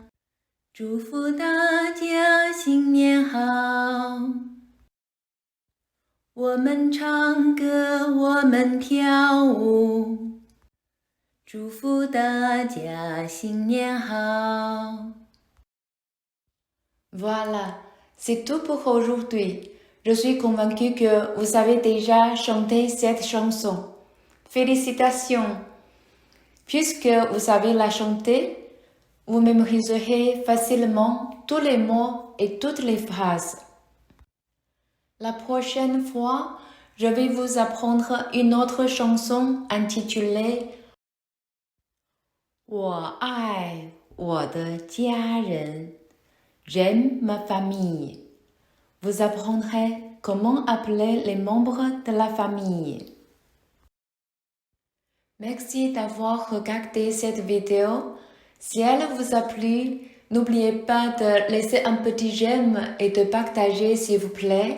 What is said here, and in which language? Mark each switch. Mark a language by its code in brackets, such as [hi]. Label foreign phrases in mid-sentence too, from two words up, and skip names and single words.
[zh] 祝福大家新年好！我们唱歌，我们跳舞，祝福大家新年好！ [fr] Voilà, c'est tout pour aujourd'hui. Je suis convaincue que vous savez déjà chanter cette chanson. Félicitations! Puisque vous savez la chanter, vous mémoriserez facilement tous les mots et toutes les phrases. La prochaine fois, je vais vous apprendre une autre chanson intitulée « [zh] 我爱我的家人 ». [fr] J'aime ma famille. Vous apprendrez comment appeler les membres de la famille. Merci d'avoir regardé cette vidéo. Si elle vous a plu, n'oubliez pas de laisser un petit j'aime et de partager s'il vous plaît.